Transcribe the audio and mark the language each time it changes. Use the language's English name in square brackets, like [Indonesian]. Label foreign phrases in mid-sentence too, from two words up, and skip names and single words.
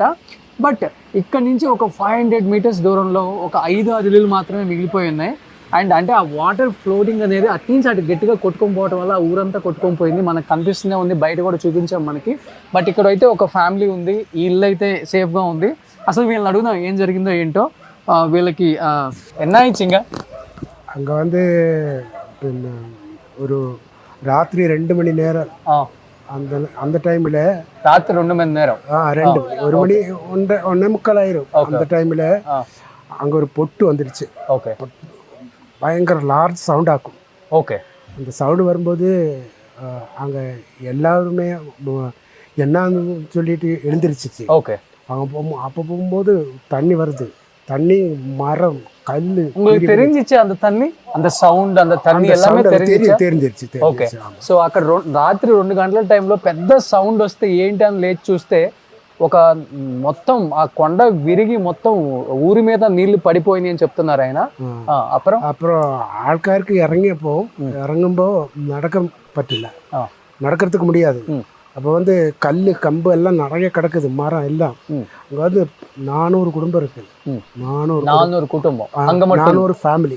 [Telugu] బట్ ఇక్కడ నుంచి ఒక 500 మీటర్స్ దూరంలో ఒక 5-6 ఇల్లులు మాత్రమే మిగిలిపోయి ఉన్నాయి. అండ్ అంటే ఆ [English] water floating [Telugu] అనేది అటు నుంచి అటు గట్టిగా కొట్టుకొని పోవడం వల్ల ఊరంతా కొట్టుకొని పోయింది. మనకు కనిపిస్తూనే ఉంది, బయట కూడా చూపించాం మనకి. బట్ ఇక్కడ అయితే ఒక ఫ్యామిలీ ఉంది, ఈ ఇల్లు అయితే సేఫ్గా ఉంది. అసలు వీళ్ళని అడుగుదాం ఏం జరిగిందో ఏంటో. వీళ్ళకి ఎన్నాయిచ్చిங்க [Tamil] அங்கே வந்து ஒரு ராத்திரி 2 மணி நேரம் அந்த அந்த டைமில் ராத்திரி 2 மணி நேரம் 2 மணி 1 மணி 1:45 ஆயிரும். அந்த டைமில் அங்கே ஒரு பொட்டு வந்துடுச்சு. ஓகே, பயங்கர [English] large sound [Tamil] ஆக்கும். ஓகே, அந்த சவுண்டு வரும்போது அங்கே எல்லாருமே என்னன்னு சொல்லிட்டு எழுந்திருச்சிச்சு. ஓகே, அப்போ போகும்போது தண்ணி வருது, தண்ணி மரம் கல். உங்களுக்கு தெரிஞ்சிச்சு அந்த தண்ணி, அந்த సౌండ్, அந்த தண்ணி எல்லாமே தெரிஞ்சிருச்சு. [Telugu] ఓకే, సో అక్కడ రాత్రి 2 గంటల టైంలో పెద్ద సౌండ్ వస్తే ఏంటి అని లేచి చూస్తే ఒక మొత్తం ఆ కొండ విరిగి మొత్తం ఊరి మీద నీళ్లు పడిపోయినాయి అని చెప్తున్నారు ఆయన. [Tamil] அப்புறம் ஆள்காருக்கு இறங்கும்போ நடக்க பറ്റില്ല, நடக்கிறதுக்கு முடியாது. அப்போ வந்து கல் கம்பு எல்லாம் நிறைய கிடக்குது, மரம் எல்லாம். அங்கே வந்து 400 குடும்பம் இருக்கு. 400 குடும்பம், 400 ஃபேமிலி.